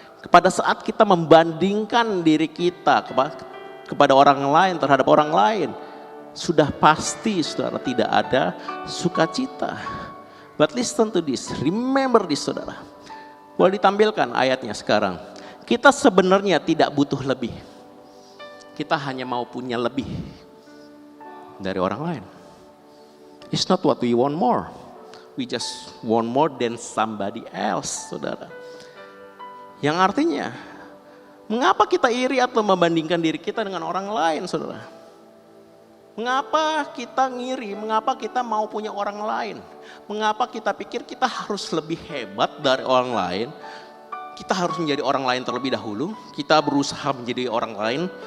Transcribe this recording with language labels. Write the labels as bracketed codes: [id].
[id] Pada saat kita membandingkan diri kita kepada orang lain, terhadap orang lain, sudah pasti, saudara, tidak ada sukacita. [en] But listen to this, remember this, saudara. [id] Boleh ditampilkan ayatnya sekarang. Kita sebenarnya tidak butuh lebih. Kita hanya mau punya lebih dari orang lain. [en] It's not what we want more. We just want more than somebody else, [id] saudara. Yang artinya, mengapa kita iri atau membandingkan diri kita dengan orang lain, saudara? Mengapa kita ngiri? Mengapa kita mau punya orang lain? Mengapa kita pikir kita harus lebih hebat dari orang lain? Kita harus menjadi orang lain terlebih dahulu. Kita berusaha menjadi orang lain.